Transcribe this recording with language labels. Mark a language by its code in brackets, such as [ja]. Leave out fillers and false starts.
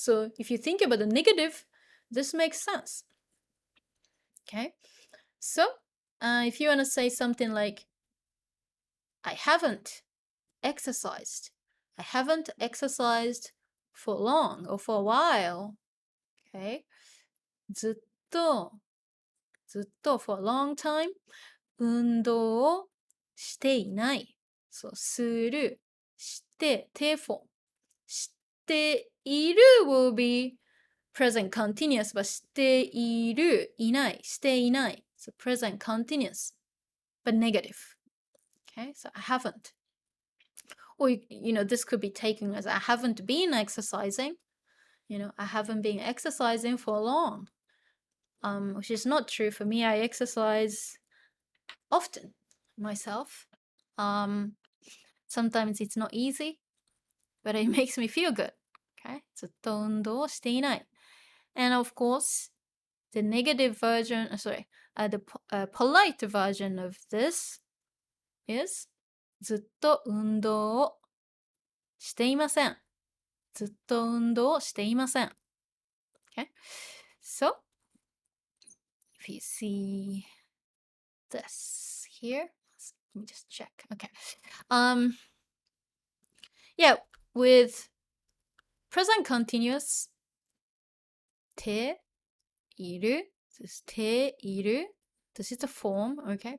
[en] So if you think about the negative, this makes sense. Okay? So if you want to say something like, I haven't exercised. I haven't exercised for long or for a while. Okay? [ja] ずっと [en] for a long time [ja] 運動をしていない。そう、する、して、て form。している [en] will be present continuous, but [ja] している、いない、していない。 [en] So present continuous, but negative. Okay, so I haven't. Or, this could be taken as I haven't been exercising. I haven't been exercising for long. Which is not true for me. I exercise often myself. Sometimes it's not easy, but it makes me feel good. Okay, [ja] ずっと運動をしていない. [en] And of course, the negative version, the polite version of this is [ja] ずっと運動をしていません。ずっと運動をしていません。 [en] Okay? So, if you see this here, let me just check. Okay. Yeah, with present continuous, ている this ている this is the form, okay?